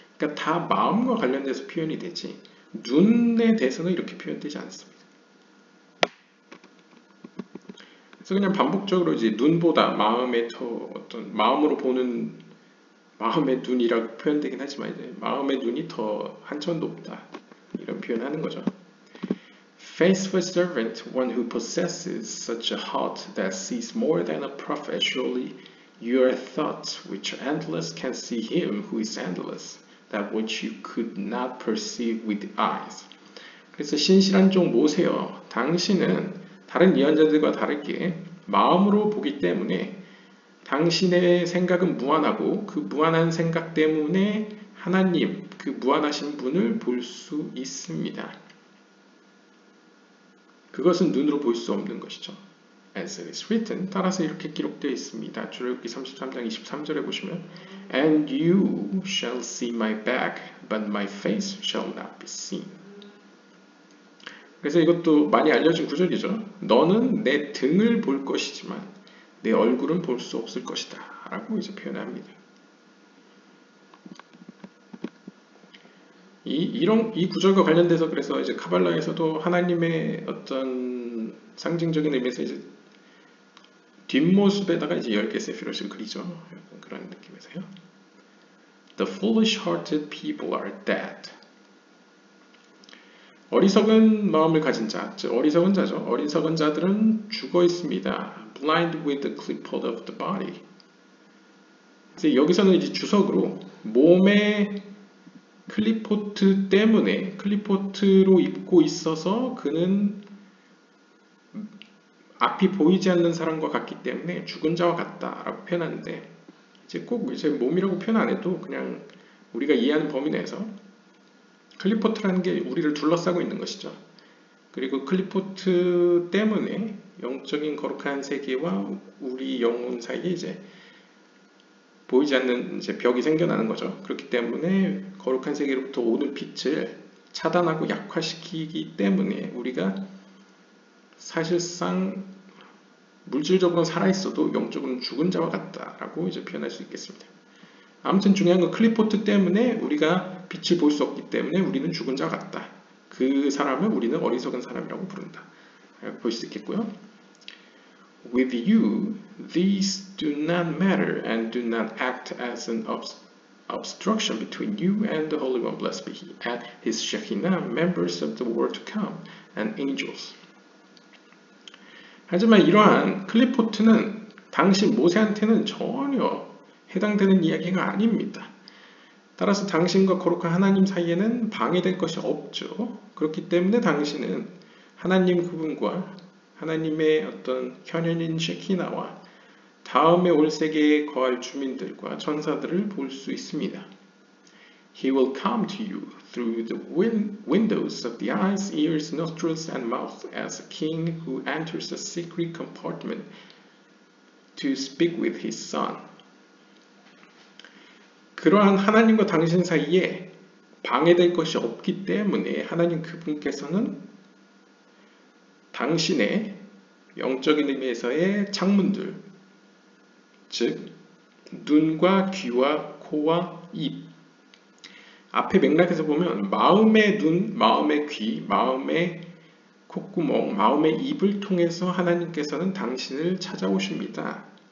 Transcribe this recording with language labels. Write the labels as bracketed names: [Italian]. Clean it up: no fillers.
[Korean] 그러니까 다 마음과 관련돼서 표현이 되지 눈에 대해서는 이렇게 표현되지 않습니다. 그래서 그냥 반복적으로 이제 눈보다 마음에 더 어떤 마음으로 보는 마음의 눈이라고 표현되긴 하지만 이제 마음의 눈이 더 한참 높다 이런 표현하는 거죠. [English] Faithful servant, one who possesses such a heart that sees more than a prophet, surely your thoughts, which are endless, can see him who is endless, that which you could not perceive with eyes. [Korean] 그래서 신실한 종 모세여, 당신은 다른 예언자들과 다르게 마음으로 보기 때문에 당신의 생각은 무한하고 그 무한한 생각 때문에 하나님, 그 무한하신 분을 볼 수 있습니다. 그것은 눈으로 볼 수 없는 것이죠. [English] As it is written, [Korean] 따라서 이렇게 기록되어 있습니다. 출애굽기 33장 23절에 보시면 [English] And you shall see my back, but my face shall not be seen. [Korean] 그래서 이것도 많이 알려진 구절이죠. 너는 내 등을 볼 것이지만 내 얼굴은 볼 수 없을 것이다 라고 이제 표현합니다. 이 구절과 관련돼서 그래서 이제 카발라에서도 하나님의 어떤 상징적인 의미에서 이제 뒷모습에다가 이제 10개 세피롯을 그리죠. 약간 그런 느낌에서요. [English] The foolish-hearted people are dead. [Korean] 어리석은 마음을 가진 자, 즉 어리석은 자죠. 어리석은 자들은 죽어 있습니다. [English] Blind with the clipboard of the body. [Korean] 그래서 여기서는 이제 주석으로 몸의 클리포트 때문에 클리포트로 입고 있어서 그는 앞이 보이지 않는 사람과 같기 때문에 죽은 자와 같다라고 표현하는데 이제 꼭 이제 몸이라고 표현 안 해도 그냥 우리가 이해하는 범위 내에서 클리포트라는 게 우리를 둘러싸고 있는 것이죠. 그리고 클리포트 때문에 영적인 거룩한 세계와 우리 영혼 사이에 이제 보이지 않는 이제 벽이 생겨나는 거죠. 그렇기 때문에 거룩한 세계로부터 오는 빛을 차단하고 약화시키기 때문에 우리가 사실상 물질적으로는 살아있어도 영적으로는 죽은 자와 같다라고 이제 표현할 수 있겠습니다. 아무튼 중요한 건 클리포트 때문에 우리가 빛을 볼 수 없기 때문에 우리는 죽은 자와 같다. 그 사람을 우리는 어리석은 사람이라고 부른다. 볼 수 있겠고요. [English] With you, these do not matter and do not act as an obstruction between you and the Holy One, blessed be He, and His Shekinah, members of the world to come, and angels. [Korean] 하지만 이러한 클리포트는 당신 모세한테는 전혀 해당되는 이야기가 아닙니다. 따라서 당신과 거룩한 하나님 사이에는 방해될 것이 없죠. 그렇기 때문에 당신은 하나님 그분과 하나님의 어떤 현현인 셰키나와 다음에 올 세계에 거할 주민들과 천사들을 볼 수 있습니다. [English] He will come to you through the windows of the eyes, ears, nostrils, and mouth as a king who enters a secret compartment to speak with his son. [Korean] 그러한 하나님과 당신 사이에 방해될 것이 없기 때문에 하나님 그분께서는 당신의 영적인 의미에서의 창문들, 즉 눈과 귀와 코와 입, 앞에 맥락에서 보면 마음의 눈, 마음의 귀, 마음의 콧구멍, 마음의 입을 통해서 하나님께서는 당신을 찾아오십니다.